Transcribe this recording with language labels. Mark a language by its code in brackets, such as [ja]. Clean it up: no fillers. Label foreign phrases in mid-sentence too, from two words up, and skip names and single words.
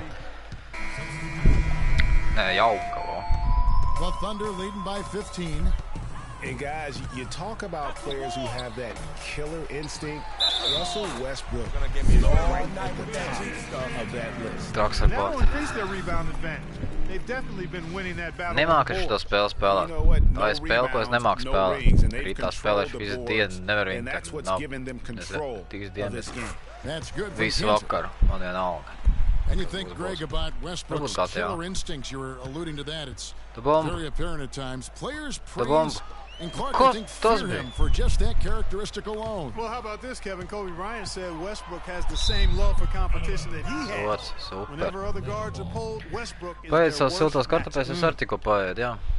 [en] I mean, the Thunder leading by 15. And guys, you talk about players who have that killer instinct. Russell Westbrook is right at the top of that list. That will increase their rebound advantage. They've definitely been winning that battle. [lv] Nemāku šo spēli spēlēt. Vai spēli, ko es nemāku spēlēt. Rītā spēlēšu visu dienu, nevaru vienkārši. Nav. Tīs dienas. Visu vakaru. Man vienalga. [en] And you think, Greg, about Westbrook's killer instincts, you were alluding to that. It's very apparent at times. Players praise and Clark, I think, fear him for just that characteristic alone. Well, how about this, Kevin? Kobe Bryant said Westbrook has the same love for competition that he has. Whenever other guards are pulled, Westbrook is their worst match.